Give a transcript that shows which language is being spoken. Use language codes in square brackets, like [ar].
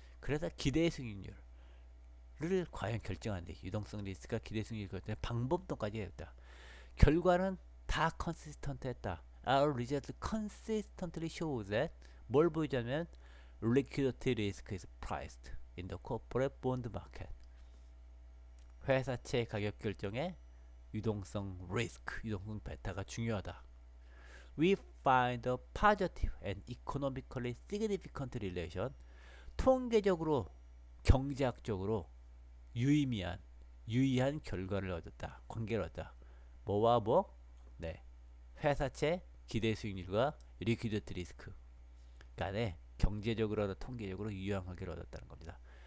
[ko] 그래서 기대 수익률을 과연 결정하는데 유동성 리스크가 기대 수익률 결정의 방법론까지 했다. 결과는 다 컨시스턴트 했다. [en] Our result consistently shows that [ko] 뭘 보이자면 [en] liquidity risk is priced in the corporate bond market. [ko] 회사채 가격 결정에 유동성 리스크, 유동성 베타가 중요하다. [en] We find a positive and economically significant relation. [ko] 통계적으로, 경제학적으로 유의한 결과를 얻었다. 관계를 얻었다. 뭐와 뭐? 네, 회사채 기대 수익률과 리퀴디티 리스크 간에 경제적으로나 통계적으로 유효한 관계를 얻었다는 겁니다.